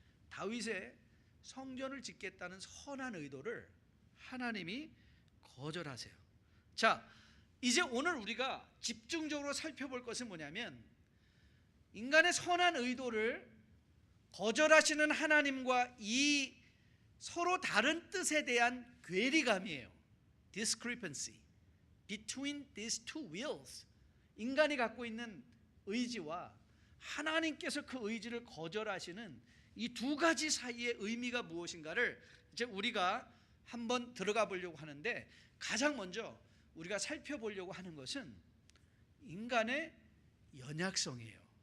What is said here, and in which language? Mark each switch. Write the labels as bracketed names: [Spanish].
[Korean] 다윗의 성전을 짓겠다는 선한 의도를 하나님이 거절하세요. 자, 이제 오늘 우리가 집중적으로 살펴볼 것은 뭐냐면, 인간의 선한 의도를 거절하시는 하나님과 이 서로 다른 뜻에 대한 괴리감이에요. [English] Discrepancy between these two wills. [Korean] 인간이 갖고 있는 의지와 하나님께서 그 의지를 거절하시는 이 두 가지 사이의 의미가 무엇인가를 이제 우리가 한번 들어가 보려고 하는데, 가장 먼저 우리가 살펴보려고 하는 것은 인간의 연약성이에요.